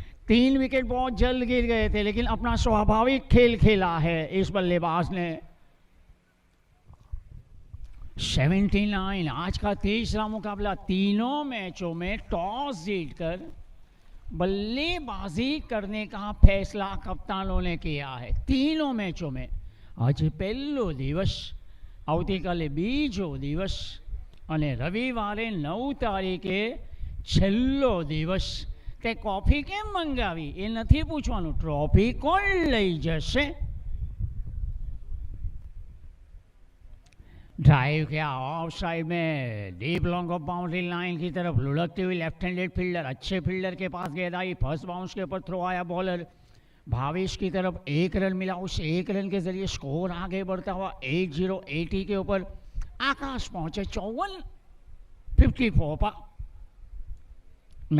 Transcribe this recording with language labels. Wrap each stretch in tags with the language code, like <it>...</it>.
<hi>3 wicket बहुत जल्द गिर गए थे, लेकिन अपना स्वाभाविक खेल खेला है इस बल्लेबाज ने। 79 आज का तीसरा मुकाबला। तीनों मैचों में टॉस जीतकर बल्लेबाजी करने का फैसला कप्तानों ने किया है। तीनों मैचों में।</hi> <gu>आज पहलो दिवस, આવતીકાલે બીજો દિવસ અને રવિવારે 9 તારીખે છેલ્લો દિવસ। તે કોફી કેમ મંગાવી એ નથી પૂછવાનું, ટ્રોફી કોણ લઈ જશે।</gu> <hi>ड्राइव किया ऑफ साइड में deep long off boundary line की तरफ लुढ़कती हुई लेफ्ट हैंडेड फील्डर, अच्छे फील्डर के पास गेंद आई, फर्स्ट बाउंस के ऊपर थ्रो आया बॉलर भावेश की तरफ, 1 रन मिला, उस 1 रन के जरिए स्कोर आगे बढ़ता हुआ 80 के ऊपर आकाश पहुंचे 54 पर।</hi>